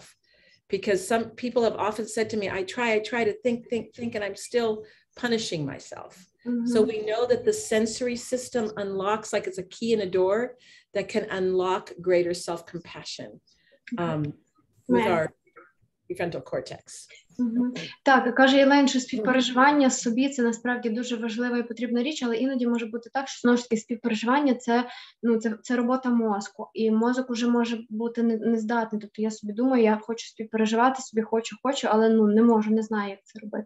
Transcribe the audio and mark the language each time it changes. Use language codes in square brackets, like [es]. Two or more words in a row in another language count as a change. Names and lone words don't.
[en] Because some people have often said to me, I try to think, and I'm still punishing myself. Mm-hmm. So we know that the sensory system unlocks, like it's a key in a door that can unlock greater self-compassion with our prefrontal cortex. [uk] Так, каже Єлен, що співпереживання собі – це насправді дуже важлива і потрібна річ, але іноді може бути так, що, знову ж таки, співпереживання – це робота мозку, і мозок уже може бути нездатний. Тобто я собі думаю, я хочу співпереживати, собі хочу, але не можу, не знаю, як це робити.